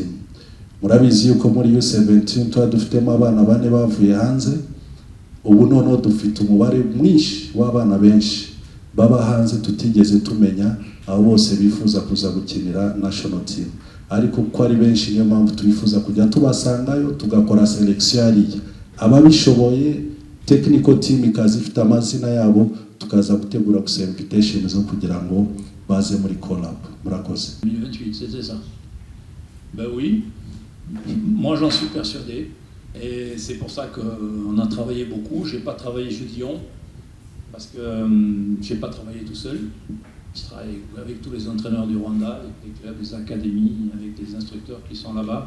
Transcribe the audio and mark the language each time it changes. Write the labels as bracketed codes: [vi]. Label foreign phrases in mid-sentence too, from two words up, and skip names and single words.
[rw] Murabizi yuko muri U17 tuba dufitemo abana bane bavuye hanze, ubu noneho dufite umubare mwinshi w'abana benshi baba hanze tutigeze tumenya abo bose bifuza kuza gukinira [en] national team, [rw] ariko ko ari benshi niyo mpamvu twifuza kujya tubasangayo tugakora selection yariya ababishoboye [en] technical team [rw] ikaza ifite amazina yabo tukaza gutegura gusa invitation zo kugira ngo baze muri collab. Murakoze. [fr] 2028, c'était ça. Ben oui, moi j'en suis persuadé et c'est pour ça qu'on a travaillé beaucoup. J'ai pas travaillé chez Dion parce que j'ai pas travaillé tout seul. Je travaille avec tous les entraîneurs du Rwanda, avec les clubs, les académies, avec les instructeurs qui sont là-bas.